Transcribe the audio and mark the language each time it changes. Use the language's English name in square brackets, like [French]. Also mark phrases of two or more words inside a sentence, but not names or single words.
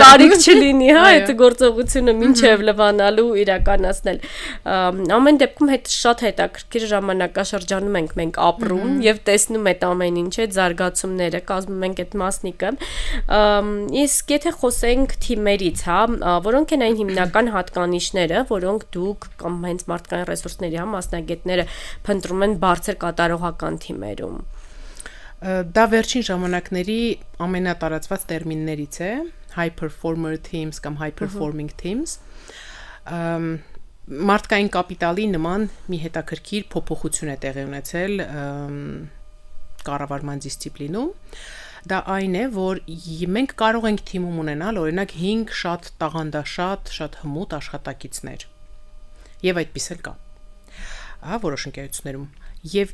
[Armenian] Կարիք չլինի, այդ գործողությունը մինչեւ լվանալու իրականացնել։ Ամեն դեպքում շատ հետաքրքիր ժամանակաշրջանում ենք մենք ապրում եւ տեսնում այդ ամեն ինչը, զարգացումները, կազմում ենք այդ մասնիկը։ Իսկ եթե խոսենք թիմերից, որոնք են այն հիմնական հատկանիշները, որոնք դուք կամ հենց մարդկային ռեսուրսների մասնագետները փնտրում են բարձր կատարողական թիմերում։ Դա վերջին ժամանակների ամենատարածված տերմիններից է, [English] high performer teams [Armenian] կամ [English] high performing teams։ [Armenian] Մարդկային կապիտալի նման մի հետաքրքիր փոփոխություն է տեղի ունեցել կառավարման դիսցիպլինում։ Դա այն է, որ մենք կարող ենք թիմում ունենալ օրինակ 5 շատ տաղանդաշատ, շատ հմուտ աշխատակիցներ։ Եվ այդպես էլ կա։ Որոշ ընկերություններում։ Եվ